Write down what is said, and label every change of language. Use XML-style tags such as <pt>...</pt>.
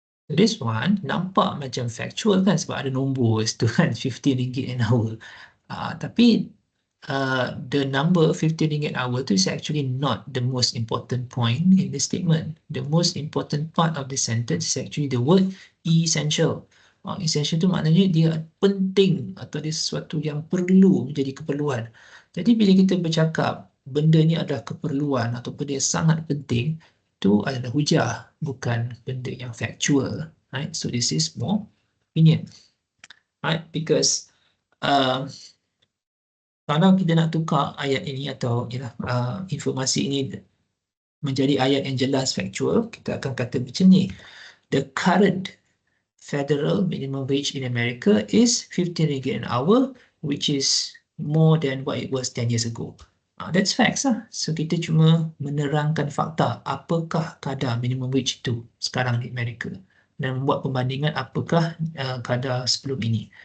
<en>This one</en> <ms>nampak macam factual kan, sebab ada nombor situ kan, RM15 an hour. Tapi</ms> <en>the number RM15 an hour tu is actually not the most important point in the statement. The most important part of the sentence is actually the word essential.</en> <ms>Essential tu maknanya dia penting atau dia sesuatu yang perlu menjadi keperluan. Jadi bila kita bercakap benda ni adalah keperluan atau benda yang sangat penting, itu adalah hujah, bukan benda yang factual. Right?</ms> <en>So this is more opinion. Right? Because</en> <ms>kalau kita nak tukar ayat ini atau informasi ini menjadi ayat yang jelas factual, kita akan kata macam ni.</ms> <en>The current federal minimum wage in America is RM15 an hour, which is more than what it was 10 years ago. That's facts</en> <ms>lah. So kita cuma menerangkan fakta. Apakah kadar minimum wage itu sekarang di Amerika, dan membuat perbandingan apakah kadar sebelum ini.</ms>